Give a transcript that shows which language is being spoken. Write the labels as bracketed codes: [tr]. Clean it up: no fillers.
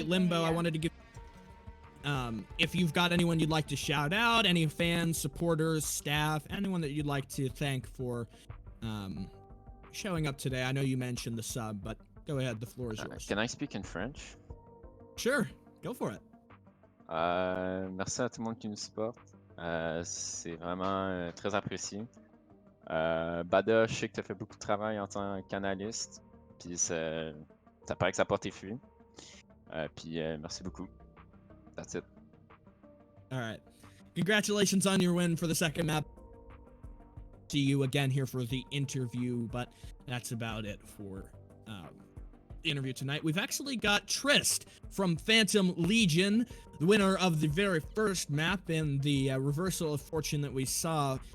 [en] Oh, Limbo, I yeah. wanted to give... if you've got anyone you'd like to shout out, any fans, supporters, staff, anyone that you'd like to thank for showing up today. I know you mentioned the sub, but go ahead, the floor is yours. Can I speak in French? Sure, go for it. [fr] Merci à tout le monde qui nous supporte. C'est vraiment très apprécié. Bada, je sais que tu as fait beaucoup de travail en tant qu'analyste. Puis ça paraît que ça porte tes fruits. Puis merci beaucoup. [en] That's it. All right. Congratulations on your win for the second map. See you again here for the interview, but that's about it for the interview tonight. We've actually got Trist from Phantom Legion, the winner of the very first map and the reversal of fortune that we saw.